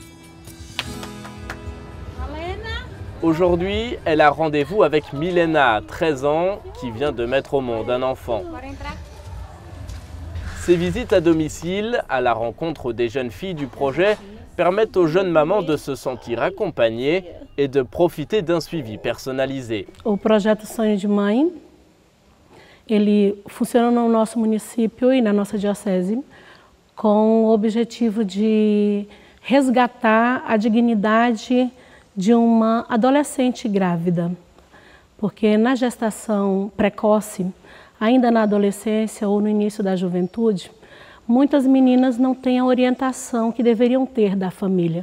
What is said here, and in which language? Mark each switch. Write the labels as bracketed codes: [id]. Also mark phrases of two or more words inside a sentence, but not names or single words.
[fr] Aujourd'hui, elle a rendez-vous avec Milena, 13 ans, qui vient de mettre au monde un enfant. Ces visites à domicile, à la rencontre des jeunes filles du projet, permettent aux jeunes mamans de se sentir accompagnées et de profiter d'un suivi personnalisé. [pt] O projeto Sonho de Mãe, ele funciona no nosso município e na nossa diocese com o objetivo de resgatar a dignidade de uma adolescente grávida, porque na gestação precoce, ainda na adolescência ou no início da juventude, muitas meninas não têm a orientação que deveriam ter da família.